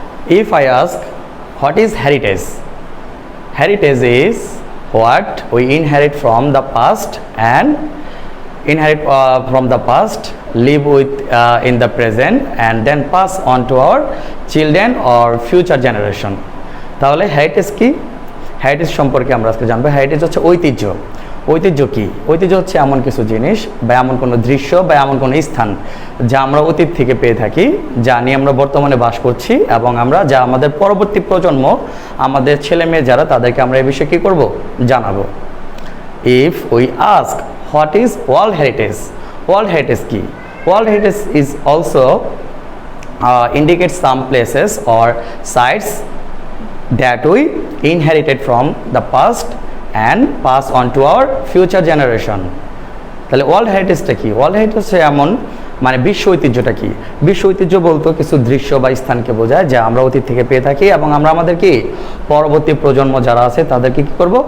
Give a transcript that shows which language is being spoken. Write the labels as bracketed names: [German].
[English] If I ask what is heritage? Heritage is what we inherit from the past and inherit from the past, live with in the present and then pass on to our children or future generation. [Bangla] তাহলে heritage কি? heritage সম্পর্কে আমরা আজকে জানবো। heritage হচ্ছে ঐতিহ্য। ঐতিহ্য কি? ঐতিহ্য হচ্ছে এমন কিছু জিনিস বা এমন কোনো দৃশ্য বা এমন কোনো স্থান যা আমরা অতীত থেকে পেয়ে থাকি, যা নিয়ে আমরা বর্তমানে বাস করছি এবং আমরা যা আমাদের পরবর্তী প্রজন্ম, আমাদের ছেলে মেয়ে যারা, তাদেরকে আমরা এই বিষয়ে কী করব? জানাবো। [English] If we ask what is World Heritage? [Bangla] World Heritage কি? [English] World Heritage is also indicates some places or sites that we inherited from the past and pass on to our future generation. [Bangla] তাহলে world হেরিটেজটা কি? World heritage এমন মানে বিশ্ব ঐতিহ্যটা কি? বিশ্ব ঐতিহ্য বলতে কিছু দৃশ্য বা স্থানকে বোঝায় যা আমরা অতীত থেকে পেয়ে থাকি এবং আমরা আমাদের কি পরবর্তী প্রজন্ম যারা আছে তাদেরকে কি করব?